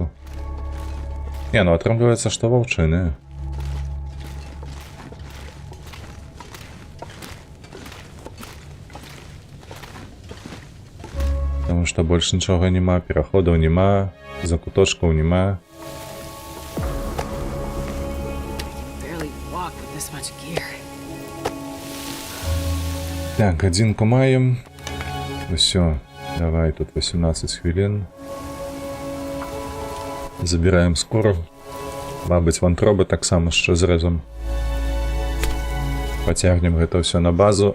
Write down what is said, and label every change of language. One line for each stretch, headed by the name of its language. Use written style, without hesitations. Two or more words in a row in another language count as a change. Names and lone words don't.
Belarusian: Не, ну атрымліваецца, што ваўчыныя. Потому што больш нічога няма, пераходаў няма, закуточкаў няма.
English: Barely walk with this much gear.
Belarusian: Так, адзінку маем. Усё, давай, тут 18 хвілін. Забіраем скуру. Мабыць, вантробы таксама яшчэ зрэзам. Пацягнем гэта ўсё на базу.